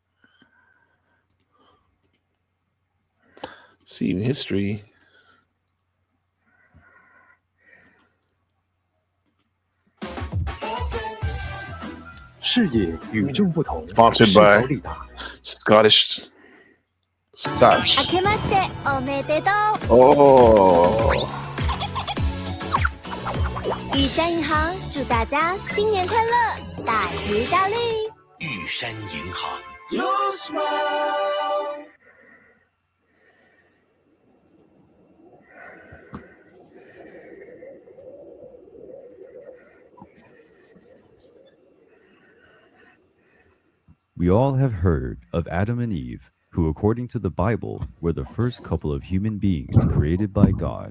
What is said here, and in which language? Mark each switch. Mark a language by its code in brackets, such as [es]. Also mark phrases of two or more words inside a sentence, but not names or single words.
[en] See history. Sponsored by Scotch. [ja] 明けましておめでとう。 [en] Oh. [zh] 玉山银行祝大家新年快乐，大吉大利。玉山银行。 [en] Your smile. We all have heard of Adam and Eve, who, according to the Bible, were the first couple of human beings created by God.